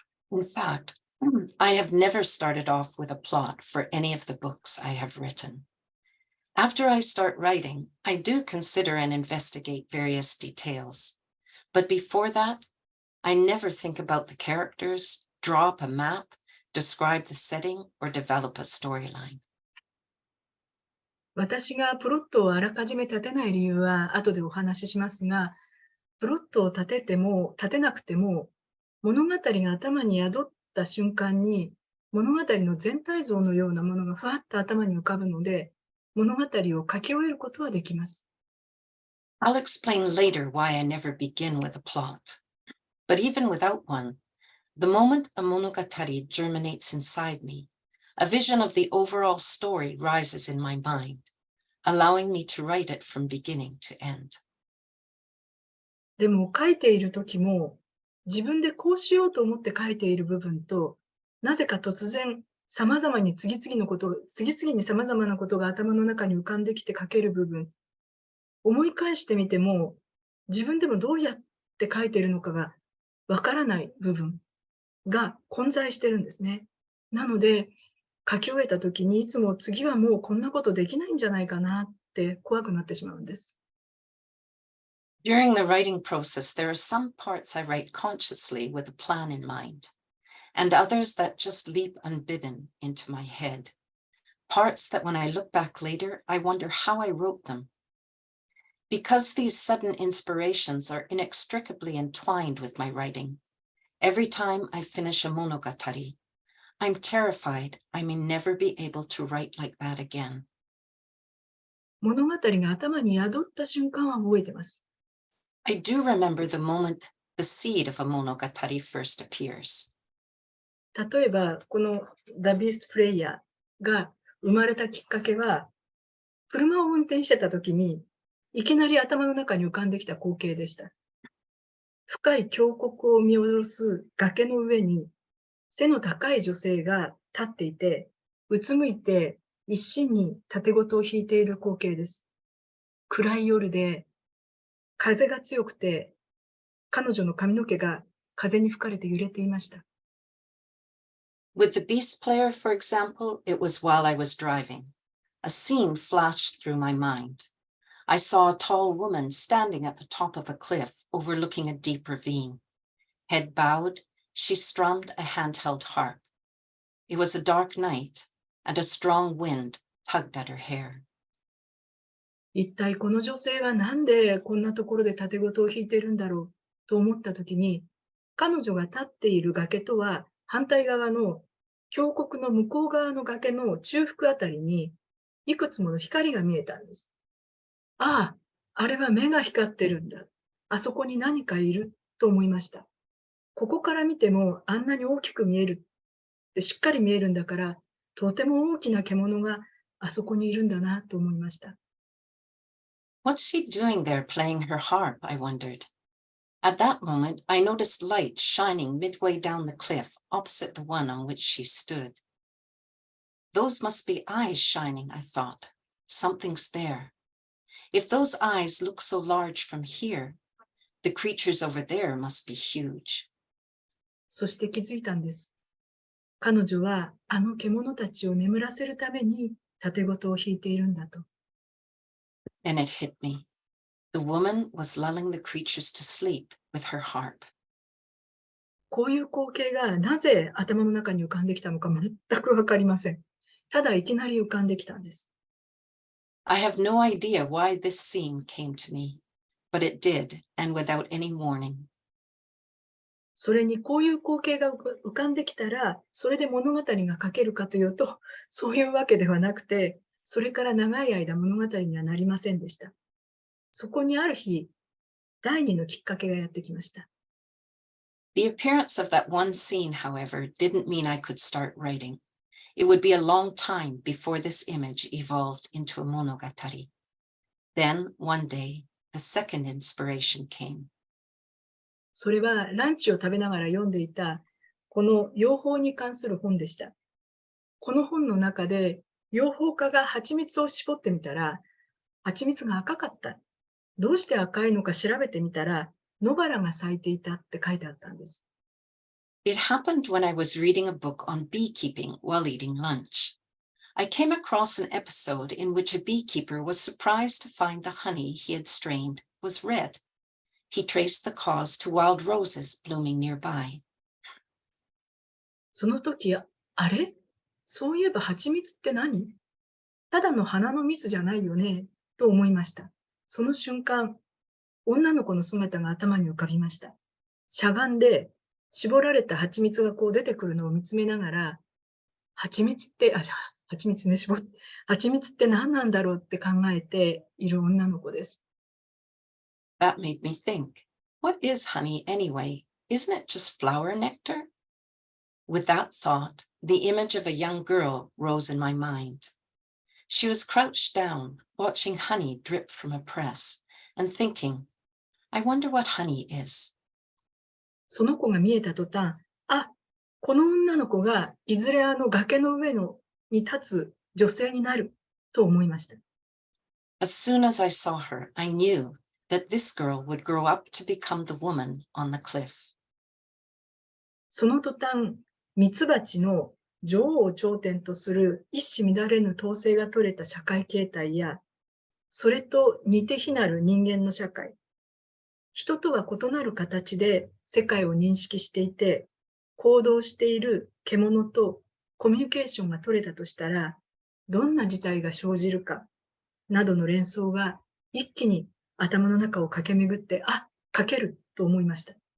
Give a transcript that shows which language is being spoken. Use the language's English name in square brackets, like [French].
[English] In fact, I have never started off with a plot for any of the books I have written. After I start writing, I do consider and investigate various details. But before that, I never think about the characters, draw up a map, describe the setting, or develop a storyline. [Japanese] 私がプロットをあらかじめ立てない理由は後でお話ししますが、プロットを立てても立てなくても、物語が頭に宿った瞬間に、物語の全体像のようなものがふわっと頭に浮かぶので、物語を書き終えることはできます。 [English] I'll explain later why I never begin with a plot. But even without one, the moment a monogatari germinates inside me, a vision of the overall story rises in my mind, allowing me to write it from beginning to end. [Japanese] でも書いている時も、自分でこうしようと思って書いている部分と、なぜか突然、次々に様々なことが頭の中に浮かんできて書ける部分、思い返してみても、自分でもどうやって書いているのかがわからない部分が混在してるんですね。なので、書き終えた時にいつも次はもうこんなことできないんじゃないかなって怖くなってしまうんです。 [English] During the writing process, there are some parts I write consciously with a plan in mind, and others that just leap unbidden into my head. Parts that when I look back later, I wonder how I wrote them. Because these sudden inspirations are inextricably entwined with my writing, every time I finish a monogatari, I'm terrified I may never be able to write like that again. [Japanese] 物語が頭に宿った瞬間は覚えてます。 [English] I do remember the moment the seed of a monogatari first appears. [Japanese] 例えば、この The Beast Player が生まれたきっかけは、車を運転してた時に、いきなり頭の中に浮かんできた光景でした。深い峡谷を見下ろす崖の上に、背の高い女性が立っていて、うつむいて一心に盾事を弾いている光景です。暗い夜で、風が強くて、彼女の髪の毛が風に吹かれて揺れていました。 [English] With the Beast Player, for example, it was while I was driving. A scene flashed through my mind. I saw a tall woman standing at the top of a cliff overlooking a deep ravine. Head bowed, she strummed a handheld harp. It was a dark night, and a strong wind tugged at her hair. [Japanese] 一体この女性はなんでこんなところで盾事を弾いているんだろうと思ったときに、彼女が立っている崖とは反対側の峡谷の向こう側の崖の中腹あたりにいくつもの光が見えたんです。ああ、あれは目が光ってるんだ。あそこに何かいると思いました。ここから見てもあんなに大きく見えるってしっかり見えるんだから、とても大きな獣があそこにいるんだなと思いました。 [English] What's she doing there playing her harp? I wondered. At that moment, I noticed light shining midway down the cliff opposite the one on which she stood. Those must be eyes shining, I thought. Something's there. If those eyes look so large from here, the creatures over there must be huge. [Japanese] そして気づいたんです。彼女はあの獣たちを眠らせるために盾事を弾いているんだと。 [English] Then it hit me. The woman was lulling the creatures to sleep with her harp. [Japanese] こういう光景がなぜ頭の中に浮かんできたのか全くわかりません。ただいきなり浮かんできたんです。 [English] I have no idea why this scene came to me, but it did, and without any warning. [Japanese] それにこういう光景が浮かんできたら、それで物語が書けるかというと、そういうわけではなくて、それから長い間物語にはなりませんでした。そこにある日、第二のきっかけがやってきました。 [English] The appearance of that one scene, however, didn't mean I could start writing. It would be a long time before this image evolved into a monogatari. Then, one day, the second inspiration came. [Japanese] それはランチを食べながら読んでいた、この養蜂に関する本でした。この本の中で、養蜂家が蜂蜜を絞ってみたら、蜂蜜が赤かった。どうして赤いのか調べてみたら、野バラが咲いていたって書いてあったんです。 [English] It happened when I was reading a book on beekeeping while eating lunch. I came across an episode in which a beekeeper was surprised to find the honey he had strained was red. He traced the cause to wild roses blooming nearby. [Japanese] その時、あれ、そういえば蜂蜜って何？ただの花の蜜じゃないよね、と思いました。その瞬間、女の子の姿が頭に浮かびました。しゃがんで、絞られた蜂蜜がこう出てくるのを見つめながら、蜂蜜って、じゃあ、蜂蜜ね、蜂蜜って何なんだろうって考えている女の子です。 [English] That made me think, what is honey anyway? Isn't it just flower nectar? With that thought, the image of a young girl rose in my mind. She was crouched down, watching honey drip from a press, and thinking, I wonder what honey is. [Japanese] その子が見えた途端、この女の子がいずれあの崖の上に立つ女性になると思いました。 [English] As soon as I saw her, I knew that this girl would grow up to become the woman on the cliff. [Japanese] その途端、ミツバチの女王を頂点とする一糸乱れぬ統制が取れた社会形態や、それと似て非なる人間の社会、人とは異なる形で世界を認識していて、行動している獣とコミュニケーションが取れたとしたら、どんな事態が生じるか、などの連想が一気に頭の中を駆け巡って、書けると思いました。